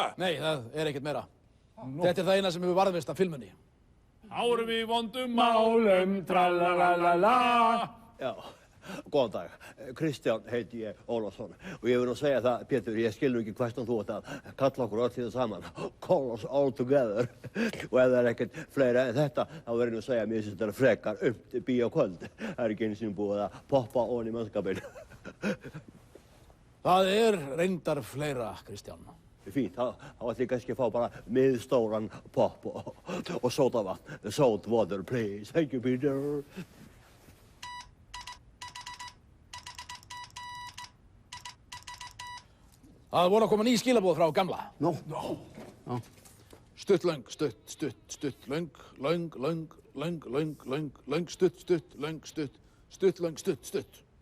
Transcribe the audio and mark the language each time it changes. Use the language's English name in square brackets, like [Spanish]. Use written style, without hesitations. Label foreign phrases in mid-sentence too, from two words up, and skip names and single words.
[Icelandic] Nei, það er ekkert meira. Þetta er það eina sem hefur varðveist af filmunni. Árum í vondum málum, tralalala. Já, góðan dag. Kristján heiti ég Ólafsson og ég vil nú segja það, Pétur, ég skilur ekki hverstan þú átt að kalla okkur öll þetta saman. [English] Call us all together. [Icelandic] Og ef það er ekkert fleira en þetta, þá verður ég nú að segja að mér finnst þetta frekar bíókvöld. Það er ekki einu sinni búið að poppa ofan í mannskapinn. Það er reyndar fleira, Kristján. Fínt, þá ætlum ég kannski að fá bara miðstóran popp og sódavatn. [English] Salt water, please. Thank you, Peter. [Icelandic] Það voru að koma ný skilaboð frá gamla. Nó. Stutt, löng, stutt, löng, stutt, löng, stutt, löng, stutt.